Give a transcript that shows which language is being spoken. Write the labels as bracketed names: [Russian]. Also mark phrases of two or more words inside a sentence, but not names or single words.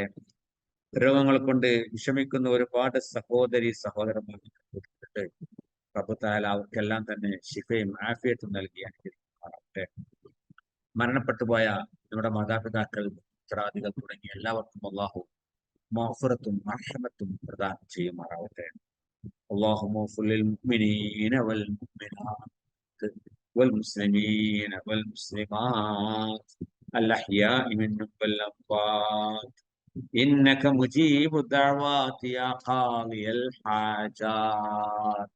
[Malayalam] രോഗങ്ങൾ കൊണ്ട് വിഷമിക്കുന്ന ഒരുപാട് സഹോദരി സഹോദരന്മാരുണ്ട്. [Arabic] رب تعالى [Malayalam] അവർക്കെല്ലാം തന്നെ ശിഫയും ആഫിയത്തും നൽകി അനുഗ്രഹിക്കുമാറാവട്ടെ. മരണപ്പെട്ടുപോയ നമ്മുടെ മാതാപിതാക്കൾ, ഉത്തരാദികൾ തുടങ്ങിയ എല്ലാവർക്കും അള്ളാഹു മഗ്ഫിറത്തും മർഹമത്തും പ്രദാനം ചെയ്യുമാറാവട്ടെ. [Arabic] اللهم اغفر للمؤمنين والمؤمنات والمسلمين والمسلمات الأحياء منهم والأموات إنك مجيب الدعوات يا قاضي الحاجات.